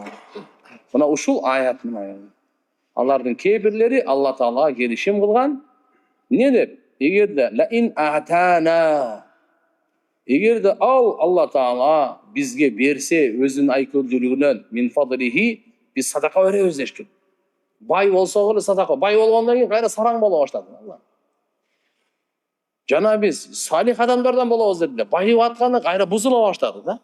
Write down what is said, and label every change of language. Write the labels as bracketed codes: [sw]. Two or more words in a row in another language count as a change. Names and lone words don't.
[ky] Мына ушул аяттын аягы. Алардын кээ-бирлери Алла Таалага келишим кылган. Не деп? [ar] Эгерде لئن آتانا, [ky] эгерде Алла Таала бизге берсе өзүнүн айкөлдүүлүгүнөн [ar] من فضله, [ky] биз садака беребиз дешкен. Бай болсо эле садака, бай болгондон кийин кайра сараң боло баштады. Жана биз салих адамдардан болобуз деп эле байып атканы кайра бузула баштады да.